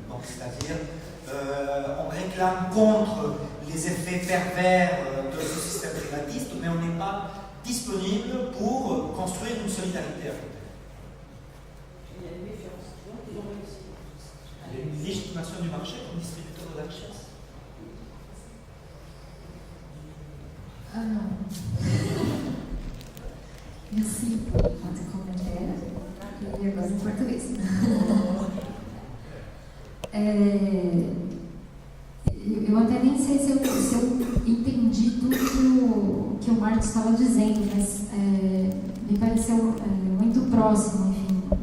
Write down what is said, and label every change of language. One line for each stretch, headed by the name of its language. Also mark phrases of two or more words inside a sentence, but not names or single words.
French: Donc c'est-à-dire on réclame contre les effets pervers de ce système privatiste, mais on n'est pas disponible pour construire une solidarité à côté. Il y a une méfiance. Ils ont réussi. Il y a une légitimation du marché comme distributeur de la richesse. Ah non.
Portuguese: Merci por fazer comentário. E agora em português. Eu até nem sei se eu entendi tudo que o Marcos estava dizendo, mas me pareceu muito próximo, enfim.